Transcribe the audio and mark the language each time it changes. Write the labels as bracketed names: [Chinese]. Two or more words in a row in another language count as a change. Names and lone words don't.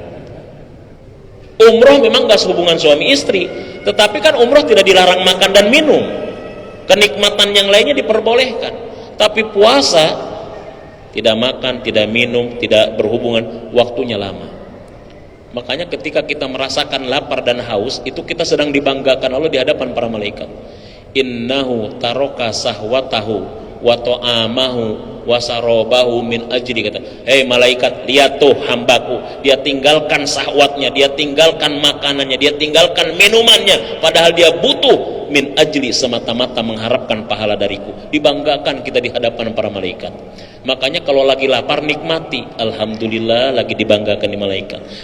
[Indonesian] Umroh memang nggak sehubungan suami istri, tetapi kan umroh tidak dilarang makan dan minum, kenikmatan yang lainnya diperbolehkan. Tapi puasa tidak makan, tidak minum, tidak berhubungan, waktunya lama. Makanya ketika kita merasakan lapar dan haus, itu kita sedang dibanggakan Allah di hadapan para malaikat. [Arabic] إنه ترك شهوته وطعامه وشرابه من أجلي, [Indonesian] kata, hei malaikat, lihat tuh hambaku, dia tinggalkan syahwatnya, dia tinggalkan makanannya, dia tinggalkan minumannya, padahal dia butuh [Arabic] من أجلي, [Indonesian] semata-mata mengharapkan pahala dariku. Dibanggakan kita di hadapan para malaikat. Makanya kalau lagi lapar nikmati, alhamdulillah lagi dibanggakan di malaikat.